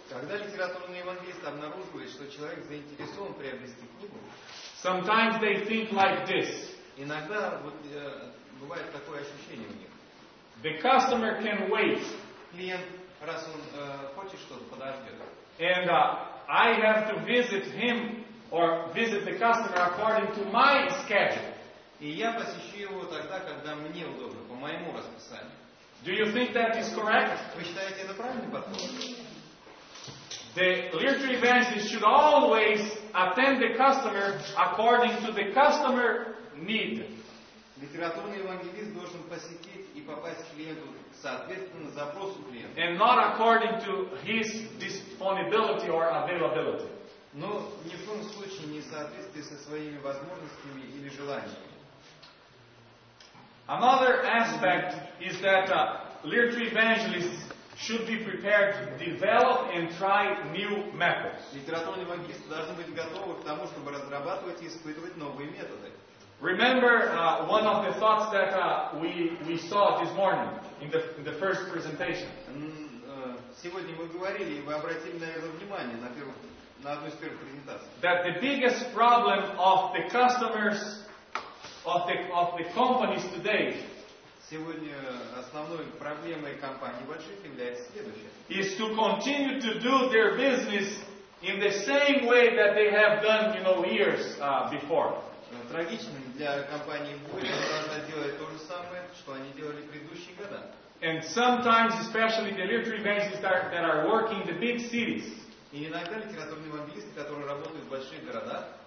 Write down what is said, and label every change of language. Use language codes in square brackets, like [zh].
[ru] когда литературный евангелист обнаруживает, что человек заинтересован приобрести книгу, [en] sometimes they think like this. [ru] Иногда бывает такое ощущение у них. [en] The customer can wait. [ru] Клиент, раз он хочет что-то, подождет. [en] And I have to visit him or visit the customer according to my schedule. [ru] И я посещу его тогда, когда мне удобно, по моему расписанию. [en] Do you think that is correct? [ru] Вы считаете, это правильный подход? [en] The literature evangelist should always attend the customer according to the customer need. [ru] Литературный евангелист должен посетить и попасть к клиенту соответственно запросу клиента. [en] And not according to his disponibility or availability. [ru] Но ни в коем случае не в соответствии со своими возможностями или желаниями. [en] Another aspect is that literature evangelists should be prepared to develop and try new methods. [ru] Литературные евангелисты должны быть готовы к тому, чтобы разрабатывать и испытывать новые методы. [en] Remember one of the thoughts that we saw this morning in the first presentation. [ru] Сегодня мы говорили, и вы обратили, наверное, внимание на одну из первых презентаций. [en] That the biggest problem of the customers of the companies today [ru] Сегодня основной проблемой компаний больших является следующее. [en] Is to continue to do their business in the same way that they have done, years before. [ru] Трагичным для компании будет, она делает то же самое, что они делали в предыдущие года. [en] And sometimes, especially the literature evangelists that are working in the big cities, [ru] И иногда литературные евангелисты, которые работают в больших городах,